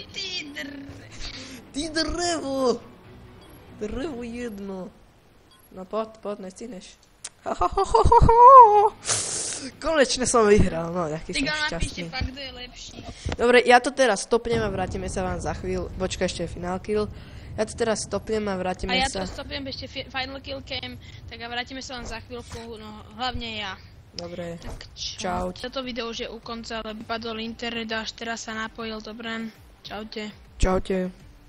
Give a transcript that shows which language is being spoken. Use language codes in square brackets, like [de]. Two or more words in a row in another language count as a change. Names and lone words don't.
[sk] Ty drevo jedno. No poď, nestihneš. Konečne som vyhral, no, jaký som napíšte šťastný. fakt, kto je lepší. Dobre, ja to teraz stopnem a vrátime sa vám za chvíľu. Počka, ešte je [en] final kill. [sk] Ja to teraz stopnem a vrátime A ja sa. to stopnem ešte [en] final kill cam, [sk] tak a vrátime sa vám za chvíľku, no hlavne ja. Dobre, Tak čau. Toto video už je u konca, ale vypadol internet a až teraz sa napojil, dobre. Čaute. Čaute.